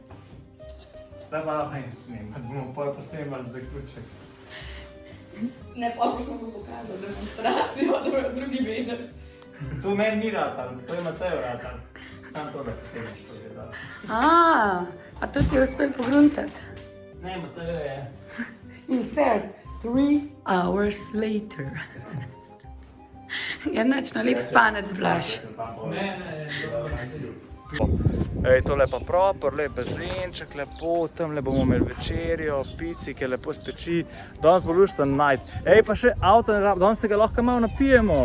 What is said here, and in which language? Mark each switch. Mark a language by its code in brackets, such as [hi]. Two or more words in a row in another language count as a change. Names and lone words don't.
[sl] Zdaj pa lahko ne snimati, bomo pol posnemali zaključek. Ne, pa boš mogel pokazati demonstracijo, da bojo drugi vedeli. To meni ni ratal, to je Mateo ratal. Sam to, da potemeš to gledal. A to ti je uspel pogruntati? Ne, Mateo je. [en] Insert 3 hours later. [sl] Ja, nič, no lep spanec, Blaž. Ne, Ej, tole pa proper, lep bazenček, lepo, tamle bomo imeli večerjo, pici, ki je lepo speči. Danes bo lušten najt. Ej, pa še avto ne rab, danes se ga lahko malo napijemo.